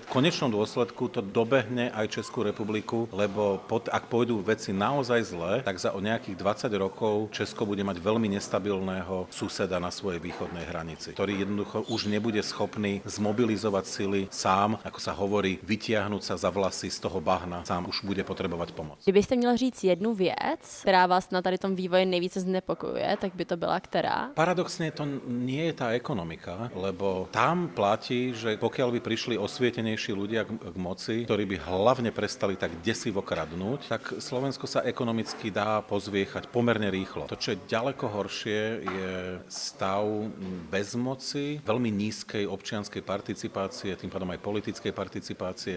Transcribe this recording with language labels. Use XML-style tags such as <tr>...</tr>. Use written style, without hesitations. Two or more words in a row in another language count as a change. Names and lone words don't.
<sk>V konečnom dôsledku to dobehne aj Českú republiku, lebo ak pôjdu veci naozaj zle, tak za o nejakých 20 rokov Česko bude mať veľmi nestabilného suseda na svojej východnej hranici, ktorý jednoducho už nebude schopný zmobilizovať sily sám, ako sa hovorí, vytiahnuť sa za vlasy z toho bahna, sám už bude potrebovať pomoc.</sk> <cs>Kdybyste měl říct jednu věc, která vás na tady tom vývoji nejvíce znepokojuje, tak by to byla která?</cs> <sk>Paradoxne to nie je tá ekonomika, lebo tam platí, že pokiaľ by prišli osvietenejší ľudia k moci, ktorí by hlavne prestali tak desivo kradnúť, tak Slovensko sa ekonomicky dá pozviechať pomerne rýchlo. To, čo je ďaleko horšie, je stav bezmoci, veľmi nízkej občianskej participácie, tým pádom aj politickej participácie.</sk>